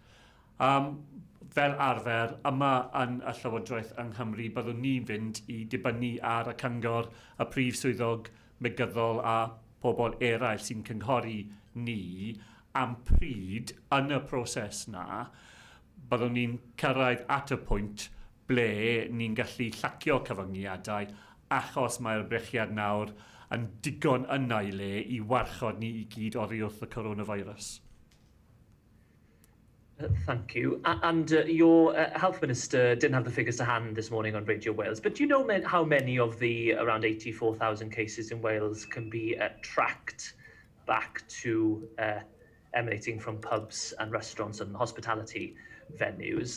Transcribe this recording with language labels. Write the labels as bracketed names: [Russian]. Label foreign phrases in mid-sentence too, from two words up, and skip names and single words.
[Welsh] Fel arfer, yma yn y Llywodraeth yng Nghymru, byddwn ni'n fynd I dibynnu ar y Cyngor, y Prif Swyddog Megyddol a pobl eraill sy'n cynghori ni am pryd yn y proses na, byddwn ni'n cyrraedd at y pwynt ble ni'n gallu llacio cyfyngiadau achos mae'r brechiad nawr yn digon yna I le I warchod ni I gyd oddi wrth y coronavirus. [English] Thank you. And your Health Minister didn't have the figures to hand this morning on Radio Wales, but do you know how many of the around 84,000 cases in Wales can be tracked back to emanating from pubs and restaurants and hospitality venues?